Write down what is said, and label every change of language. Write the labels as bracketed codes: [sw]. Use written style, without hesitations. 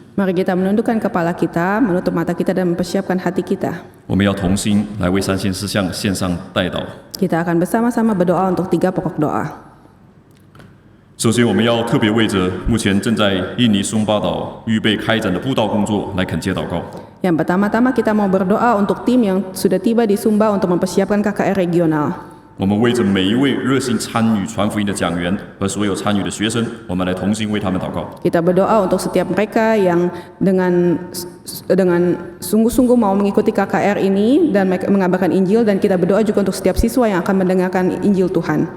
[id] Mari kita menundukkan kepala kita, menutup mata kita dan mempersiapkan hati kita. [zh] 我们要同心来为3件事项献上代祷。 [id] Kita akan bersama-sama berdoa untuk 3 pokok doa. [zh] 首先，我们要特别为着目前正在印尼松巴岛预备开展的布道工作来恳切祷告。 [id] Yang pertama-tama kita mau berdoa untuk tim yang sudah tiba di Sumba untuk mempersiapkan KKR regional. [zh] 我们为着每一位热心参与传福音的讲员和所有参与的学生，我们来同心为他们祷告。 [id] Kita berdoa untuk setiap mereka yang dengan sungguh-sungguh mau mengikuti KKR ini dan mengabarkan Injil, dan kita berdoa juga untuk setiap siswa yang akan mendengarkan Injil Tuhan.